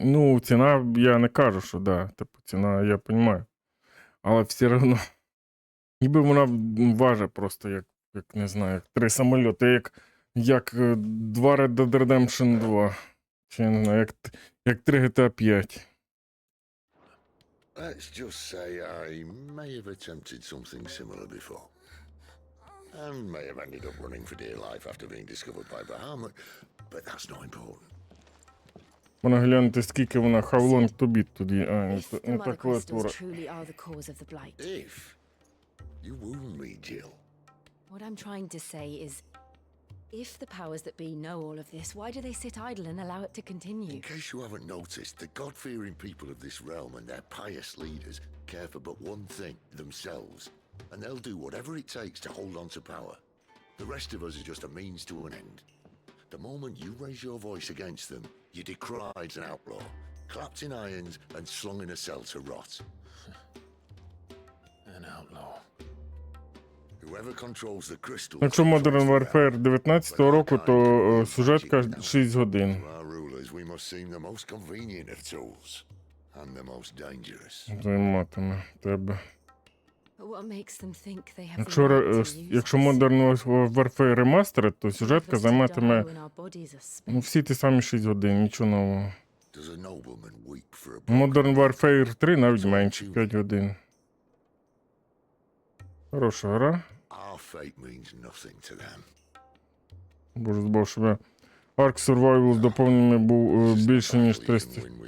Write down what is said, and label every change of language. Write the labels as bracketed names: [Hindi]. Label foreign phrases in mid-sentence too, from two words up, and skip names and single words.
[Ukrainian] Ну, ціна, я не кажу, що, да, типу, ціна, я розумію. Але все одно, ніби вона важить просто, як не знаю, як 3 самольоти, як 2 Red Dead Redemption 2. Чи я не знаю, як 3 GTA 5. [English] Let's just say I may have attempted something similar before. And may have ended up running for dear life after being discovered by Bahamut, but that's not important. [Ukrainian] Вона гляньте, скільки вона, [English] how long to beat [Ukrainian] тоді, не та клавіатура. [English] If you wound me, Jill. What I'm trying to say is, if the powers that be know all of this, why do they sit idle and allow it to continue? In case you haven't noticed, the God-fearing people of this realm and their pious leaders care for but one thing, themselves. And they'll do whatever it takes to hold on to power. The rest of us are just a means to an end. The moment you raise your voice against them, you're decried as an outlaw, clapped in irons and slung in a cell to rot. An outlaw. Whoever controls the crystal. [Ukrainian] Якщо Modern Warfare 19-го року, то сюжетка 6 годин. [English] To our rulers, we must seem the most convenient of tools and the most dangerous. [Ukrainian] Займатиме тебе. [English] But what makes them think they have [Ukrainian] Якщо Modern Warfare ремастер, то сюжетка займатиме всі ті самі 6 годин, нічого нового. Modern Warfare 3 навіть менше, 5 годин. Хороша гра. Боже збав, щоб я Ark Survival з доповненнями був більше, ніж 300.